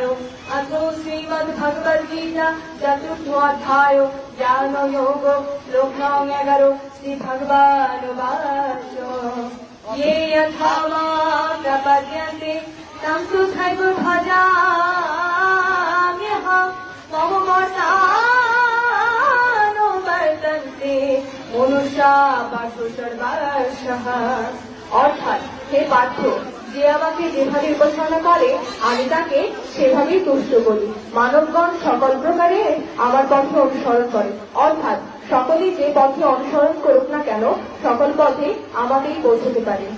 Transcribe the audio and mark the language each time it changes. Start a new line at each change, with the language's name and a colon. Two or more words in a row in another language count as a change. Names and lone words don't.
Sanskrit: अथ श्रीमद्भगवद्गीता चतुर्थोऽध्याय ज्ञानयोग श्लोक 11 श्रीभगवानुवाच ये यथा मां प्रपद्यन्ते तं तथैव भजाम्यहं मम वर्तानुवर्तन्ते मनुष्या पार्थ सर्वशः।
Bangla: অর্থাৎ হে পার্থ, যে আমাকে যেভাবে উপাসনা করে আমি তাকে সেভাবেই তুষ্ট করি। মানবগণ সকল প্রকারে আমার পথে অনুসরণ করে, অর্থাৎ সকলেই যে পথে অনুসরণ করুক না কেন সকল পথে আমাকেই পৌঁছতে পারে।